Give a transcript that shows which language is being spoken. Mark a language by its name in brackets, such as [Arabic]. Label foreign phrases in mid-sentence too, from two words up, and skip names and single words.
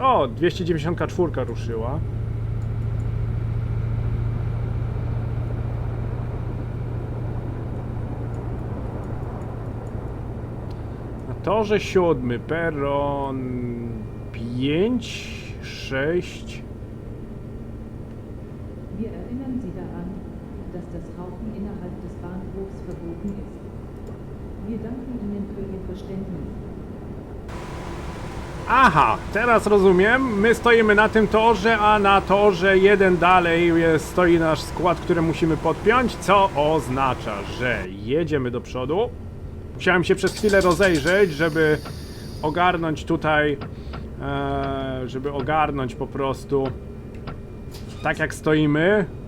[Polish] O, 294 ruszyła. Na torze 7, peron 5, 6. [German] Wir erinnern Sie daran, dass das Rauchen innerhalb des Bahnhofs verboten ist. Wir danken Ihnen für Ihr Verständnis. [Polish] Aha, teraz rozumiem. My stoimy na tym torze, a na torze jeden dalej stoi nasz skład, który musimy podpiąć, co oznacza, że jedziemy do przodu. Musiałem się przez chwilę rozejrzeć, żeby ogarnąć tutaj, żeby ogarnąć po prostu tak jak stoimy.